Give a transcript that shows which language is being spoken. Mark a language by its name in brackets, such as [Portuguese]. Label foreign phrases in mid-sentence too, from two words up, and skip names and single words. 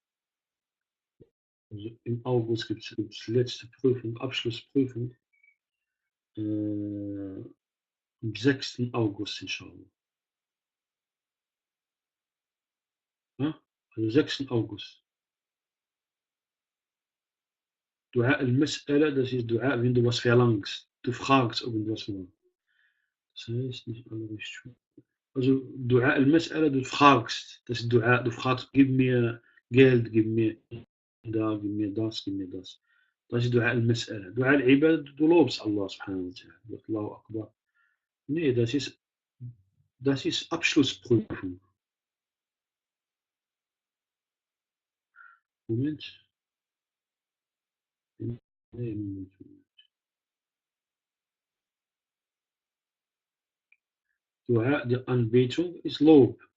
[German] Also im August gibt es letzte Prüfung, Abschlussprüfung, am 6. August, inshallah. Ja? Also 6. August. [Arabic] دعاء المسألة, [German] das ist Dua, wenn du was verlangst. Du fragst irgendwas mal. Das heißt nicht alle richtig. [Arabic] Also دعاء المسألة, [German] du fragst. Das ist Dua, du fragst, gib mir Geld, gib mir da, gib mir das, gib mir das. Das ist [Arabic] دعاء المسألة. دعاء العباد, [German] du lobst Allah [Arabic] سبحانه وتعالى. الله أكبر. [German] Nee, das ist Abschlussprüfung. Moment. Nee, Moment. Dua, die Anbetung ist Lob.